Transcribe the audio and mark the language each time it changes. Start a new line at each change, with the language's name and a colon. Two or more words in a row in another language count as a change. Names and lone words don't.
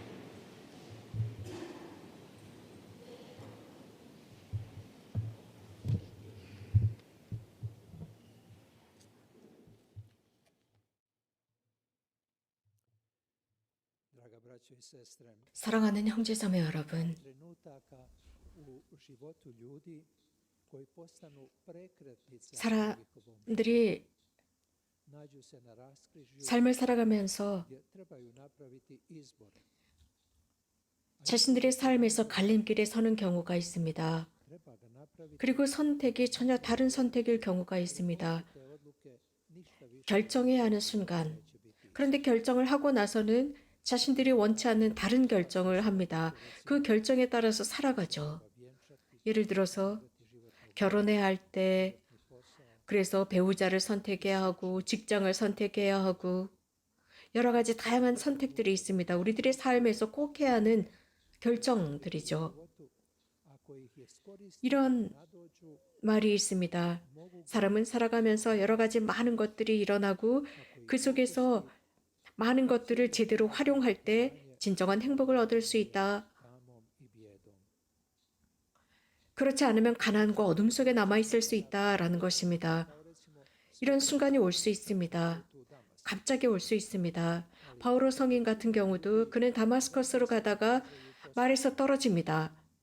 Croatian: Draga braćo i sestre,
Korean: 사랑하는 형제자매 여러분,
Croatian: trenutaka u životu ljudi koji postanu prekretnica
Korean: 사람들이
Croatian: nađu se na raskrižju
Korean: 삶을 살아가면서
Croatian: gdje trebaju napraviti izbor.
Korean: 자신들의 삶에서 갈림길에 서는 경우가 있습니다.
Croatian: Treba ga napraviti,
Korean: 그리고 선택이 전혀 다른 선택일 경우가 있습니다.
Croatian: te odluke ništa više
Korean: 결정해야 하는 순간. 그런데 결정을 하고 나서는 자신들이 원치 않는 다른 결정을 합니다. 그 결정에 따라서 살아가죠. 예를 들어서 결혼해야 할 때, 그래서 배우자를 선택해야 하고, 직장을 선택해야 하고, 여러 가지 다양한 선택들이 있습니다. 우리들의 삶에서 꼭 해야 하는 결정들이죠.
Croatian: ako ih je skoristi
Korean: 이런
Croatian: nadođu
Korean: 말이 있습니다. 사람은 살아가면서 여러 가지 많은 것들이 일어나고 그 속에서 많은 것들을 제대로 활용할 때 진정한 행복을 얻을 수 있다.
Croatian: tamom i bijedom.
Korean: 그렇지 않으면 가난과 어둠 속에 남아 있을 수 있다라는 것입니다. 이런 순간이 올 수 있습니다. 갑자기 올 수 있습니다. 바오로 성인 같은 경우도 그는 다마스커스로 가다가 말에서 떨어집니다.